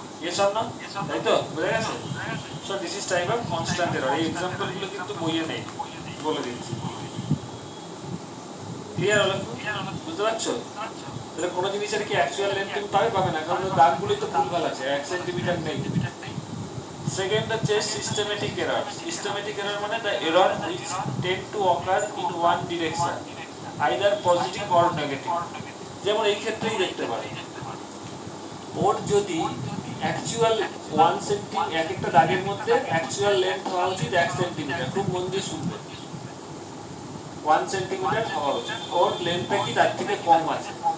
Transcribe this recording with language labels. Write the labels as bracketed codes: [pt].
[bn] এসব না, তাই তো বুঝে গেছে? [en] So this is type of constant error. [bn] এই এক্সাম্পল গুলো কিন্তু বইয়ে নেই, বলে দিচ্ছি। ক্লিয়ার হলো? বুঝতে পারছো? তাহলে কোনো জিনিসের কি অ্যাকচুয়াল লেন্থ তুমি পাবে না, কারণ দাগগুলোই তো ভুলভাল আছে, 1 সেন্টিমিটার নেই। সেকেন্ড হচ্ছে সিস্টেমেটিক এরর। [en] Systematic error মানে the error which tend to occur in one direction, either positive or negative. [bn] যেমন এই ক্ষেত্রেই দেখতে পারো, ওর যদি অ্যাকচুয়াল 1 সেন্টিমিটার, এক একটা দাগের মধ্যে অ্যাকচুয়াল লেন্থ হওয়া উচিত 1 সেন্টিমিটার, খুব মন দিয়ে শুনবে, 1 সেন্টিমিটার হওয়া উচিত, ওর লেন্থটা কি তার থেকে কম আছে।